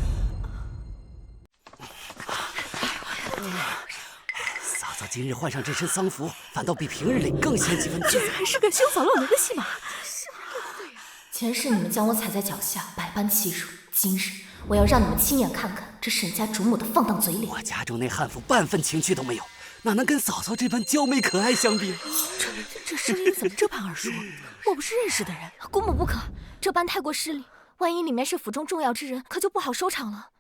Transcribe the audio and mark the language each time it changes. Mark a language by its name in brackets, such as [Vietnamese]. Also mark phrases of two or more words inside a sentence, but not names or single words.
[Chinese] 嫂嫂今日換上這身喪服，反倒比平日裡更顯幾分氣。還是個兄嫂亂倫的戲碼。前世你們將我踩在腳下，百般欺辱，今日我要讓你們親眼看看這沈家主母的放蕩嘴臉。我家中那悍婦半分情趣都沒有，哪能跟嫂嫂這般嬌美可愛相比？這聲音怎麼這般耳熟？莫不是認識的人？姑母不可，這般太過失禮，萬一裡面是府中重要之人，可就不好收場了。